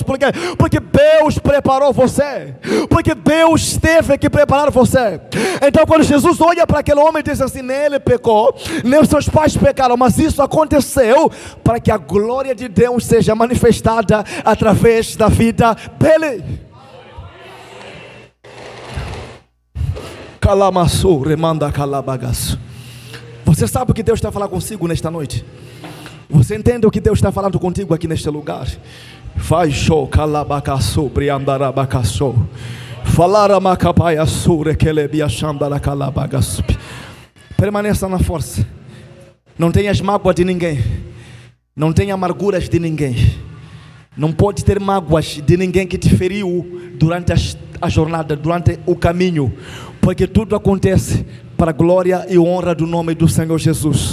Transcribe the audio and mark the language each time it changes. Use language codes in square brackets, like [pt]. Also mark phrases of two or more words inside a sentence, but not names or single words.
[pt] Porque Deus preparou você. Porque Deus teve que preparar você. Então quando Jesus olha para aquele homem e diz assim: nem ele pecou, nem os seus pais pecaram, mas isso aconteceu para que a glória de Deus seja manifestada através da vida dele. Calamaçu, remanda calabagaço. Você sabe o que Deus está falando consigo nesta noite? Você entende o que Deus está falando contigo aqui neste lugar? Faz show, calabacaçu, briandarabacaçu. Falara macapaia sure, kelebia xandara calabagaçu. Permaneça na força. Não tenhas mágoa de ninguém. Não tenha amarguras de ninguém. Não pode ter mágoas de ninguém que te feriu durante a jornada, durante o caminho. Porque tudo acontece para a glória e honra do nome do Senhor Jesus.